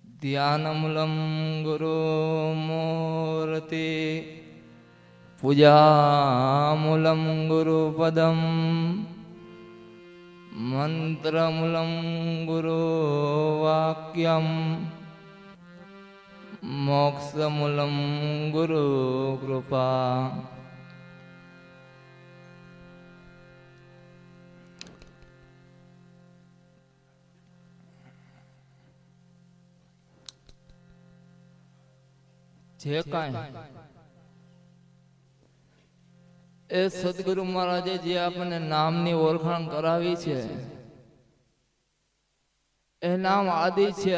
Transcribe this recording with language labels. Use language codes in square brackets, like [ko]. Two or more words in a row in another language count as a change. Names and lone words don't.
[sa] ध्यानमूलं गुरुमूर्ति पूजामूलं गुरुपदं मंत्रमूलं गुरुवाक्यं मोक्षमूलं गुरुकृपा। [gu] જે કાંઈ એ સદગુરુ મહારાજે જે આપણને નામની ઓળખાણ કરાવી છે એ નામ આદિ છે.